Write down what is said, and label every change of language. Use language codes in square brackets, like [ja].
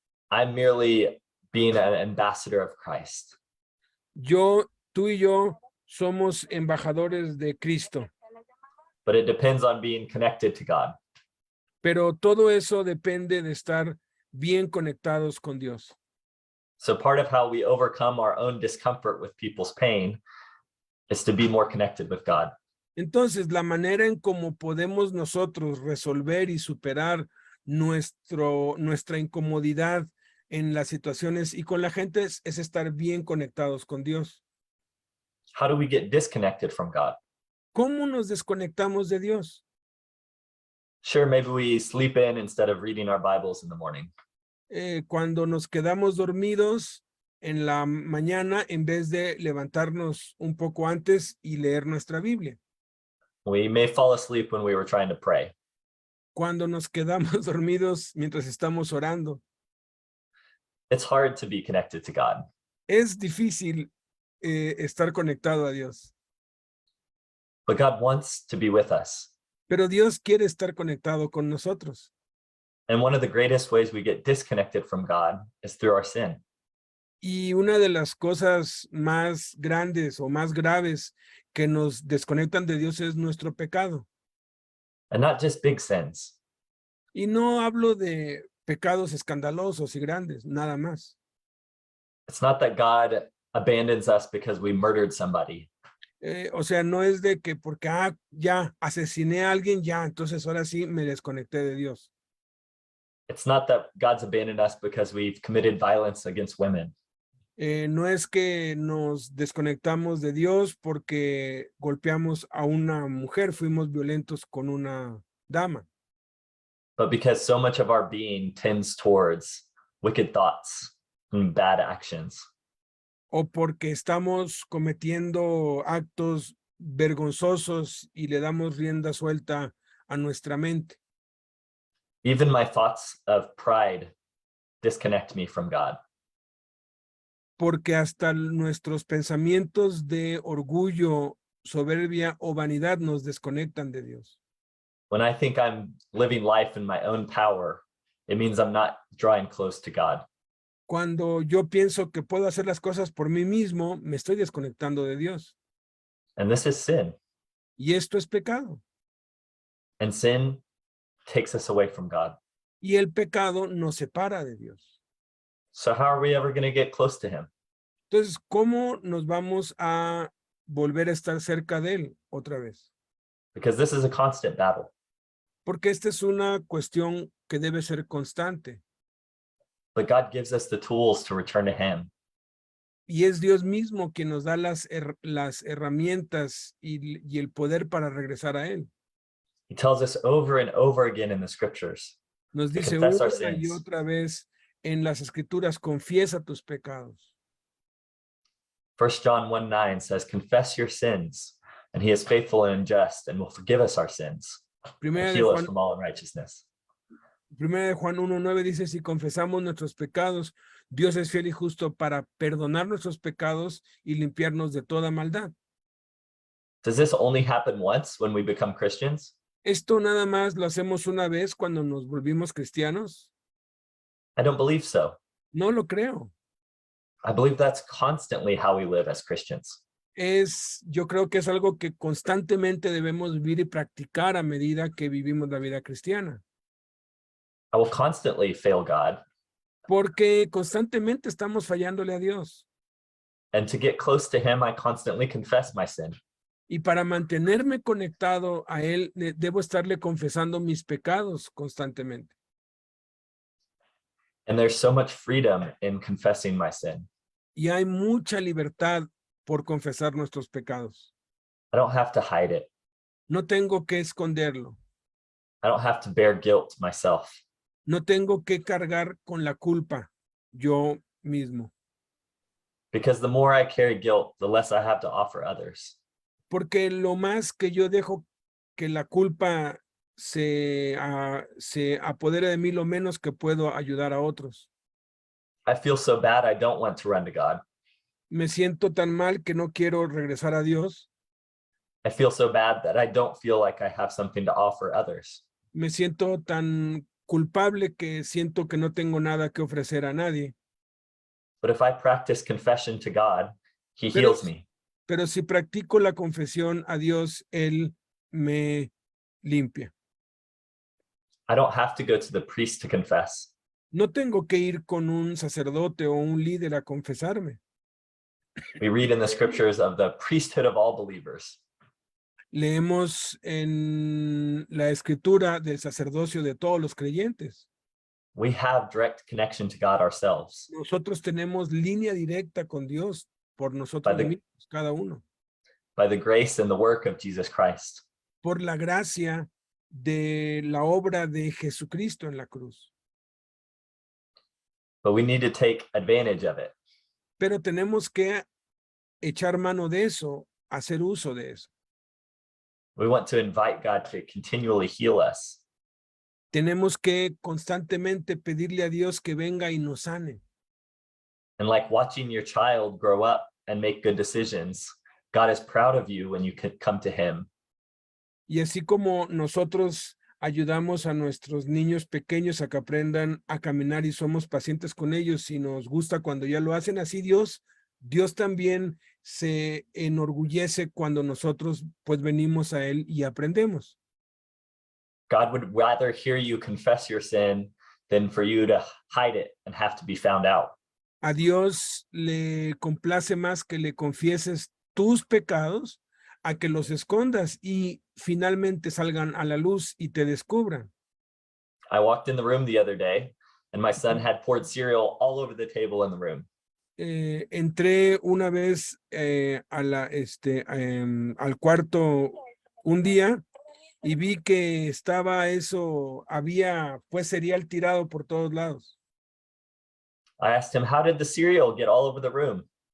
[en] I'm merely being an ambassador of Christ. [es] Tú y yo somos embajadores de Cristo, [en] But it depends on being connected to God. [es] pero todo eso depende de estar bien conectados con Dios. [en] So part of how we overcome our own discomfort with people's pain is to be more connected with God. [es] Entonces, la manera en cómo podemos nosotros resolver y superar nuestra incomodidad en las situaciones y con la gente es estar bien conectados con Dios. [en] How do we get disconnected from God? [es] ¿Cómo nos desconectamos de Dios? [en] Sure, maybe we sleep in instead of reading our Bibles in the morning. [es] Cuando nos quedamos dormidos en la mañana en vez de levantarnos un poco antes y leer nuestra Biblia. [en] We may fall asleep when we were trying to pray. [es] Cuando nos quedamos dormidos mientras estamos orando. [en] It's hard to be connected to God. [es] Es difícil estar conectado a Dios, [en] But God wants to be with us. [es] pero Dios quiere estar conectado con nosotros. [en] And one of the greatest ways we get disconnected from God is through our sin. [es] Y una de las cosas más grandes o más graves que nos desconectan de Dios es nuestro pecado. [en] And not just big sins. [es] Y no hablo de pecados escandalosos y grandes, nada más. [en] It's not that God abandons us because we murdered somebody. [es] O sea, no es de que porque ya asesiné a alguien, ya, entonces ahora sí me desconecté de Dios. [en] It's not that God's abandoned us because we've committed violence against women. [es] No es que nos desconectamos de Dios porque golpeamos a una mujer, fuimos violentos con una dama, [en] But because so much of our being tends towards wicked thoughts and bad actions. [es] o porque estamos cometiendo actos vergonzosos y le damos rienda suelta a nuestra mente. [en] Even my thoughts of pride disconnect me from God. [es] Porque hasta nuestros pensamientos de orgullo, soberbia o vanidad nos desconectan de Dios. [en] When I think I'm living life in my own power, it means I'm not drawing close to God. [es] Cuando yo pienso que puedo hacer las cosas por mí mismo, me estoy desconectando de Dios. [en] And this is sin. [es] Y esto es pecado. [en] And sin takes us away from God. [es] Y el pecado nos separa de Dios. [en] So how are we ever going to get close to him? [es] Entonces, ¿cómo nos vamos a volver a estar cerca de Él otra vez? [en] Because this is a constant battle. [es] Porque esta es una cuestión que debe ser constante. [en] But God gives us the tools to return to him. [es] Y es Dios mismo quien nos da las herramientas y el poder para regresar a Él. [en] He tells us over and over again in the scriptures. [es] Nos [en] To [es] dice [en] confess our [es] una y [en] sins. [es] otra vez en las Escrituras, confiesa tus pecados. [en] 1 John 1:9 says, confess your sins, and he is faithful and just and will forgive us our sins [es] Primera [en] and [es] de [en] heal us [es] Juan, [en] from all unrighteousness. [es] Primera de Juan 1:9 dice, si confesamos nuestros pecados, Dios es fiel y justo para perdonar nuestros pecados y limpiarnos de toda maldad. [en] Does this only happen once when we become Christians? [es] ¿Esto nada más lo hacemos una vez cuando nos volvimos cristianos? [en] I don't believe so. [es] No lo creo. [en] I believe that's constantly how we live as Christians. [es] Yo creo que es algo que constantemente debemos vivir y practicar a medida que vivimos la vida cristiana. [en] I will constantly fail God. [es] Porque constantemente estamos fallándole a Dios. [en] And to get close to him, I constantly confess my sin. [es] Y para mantenerme conectado a Él, debo estarle confesando mis pecados constantemente. [en] And there's so much freedom in confessing my sin. [es] Y hay mucha libertad por confesar nuestros pecados. [en] I don't have to hide it. [es] No tengo que esconderlo. [en] I don't have to bear guilt myself. [es] No tengo que cargar con la culpa yo mismo. [en] Because the more I carry guilt, the less I have to offer others. [es] Porque lo más que yo dejo que la culpa se apodere de mí, lo menos que puedo ayudar a otros. [en] I feel so bad, I don't want to run to God. [es] Me siento tan mal que no quiero regresar a Dios. [en] I feel so bad that I don't feel like I have something to offer others. [es] Me siento tan culpable que siento que no tengo nada que ofrecer a nadie. [en] But if I practice confession to God, he heals me. [es] Pero si practico la confesión a Dios, Él me limpia. [en] I don't have to go to the priest to confess. [es] No tengo que ir con un sacerdote o un líder a confesarme. [en] We read in the scriptures of the priesthood of all believers. [es] Leemos en la escritura del sacerdocio de todos los creyentes. [en] We have direct connection to God ourselves. [es] Nosotros tenemos línea directa con Dios por nosotros mismos, cada uno. [en] by the grace and the work of Jesus Christ. [es] por la gracia de la obra de Jesucristo en la cruz. [en] But we need to take advantage of it. [es] Pero tenemos que echar mano de eso, hacer uso de eso. [en] We want to invite God to continually heal us. [es] Tenemos que constantemente pedirle a Dios que venga y nos sane. [en] And like watching your child grow up and make good decisions, God is proud of you when you can come to him. [es] Y así como nosotros ayudamos a nuestros niños pequeños a que aprendan a caminar y somos pacientes con ellos y nos gusta cuando ya lo hacen, así Dios también se enorgullece cuando nosotros pues venimos a él y aprendemos. [en] God would rather hear you confess your sin than for you to hide it and have to be found out. [es] A Dios le complace más que le confieses tus pecados a que los escondas y finalmente salgan a la luz y te descubran. [en] I walked in the room the other day and my son had poured cereal all over the table in the room. [es] Entré una vez al cuarto un día y vi que estaba había pues cereal tirado por todos lados. [en] I asked him, how did the cereal get all over the room?